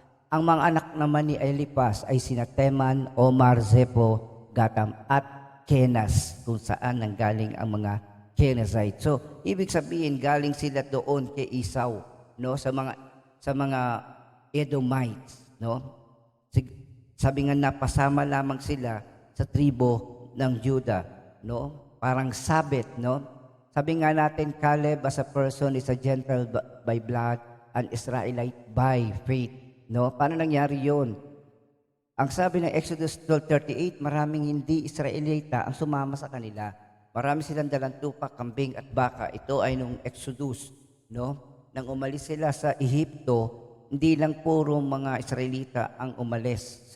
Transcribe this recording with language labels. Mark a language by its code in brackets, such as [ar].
[tl] Ang mga anak naman ni Eliphaz ay sina Teman, Omar, Zepho, Gatam, at Kenas, kung saan nanggaling ang mga Kenizzite. So, ibig sabihin, galing sila doon kay Esau, no? Sa mga Edomites, no? Sabi nga napasama lamang sila sa tribo ng Judah, no? Parang sabit, no? Sabi nga natin, [en] Caleb as a person is a Gentile by blood, an Israelite by faith, no? [tl] Paano nangyari yun? Ang sabi ng Exodus 12:38, maraming hindi Israelita ang sumama sa kanila. Marami silang dalang tupa, kambing at baka. Ito ay nung Exodus, no? Nang umalis sila sa Ehipto, hindi lang puro mga Israelita ang umalis.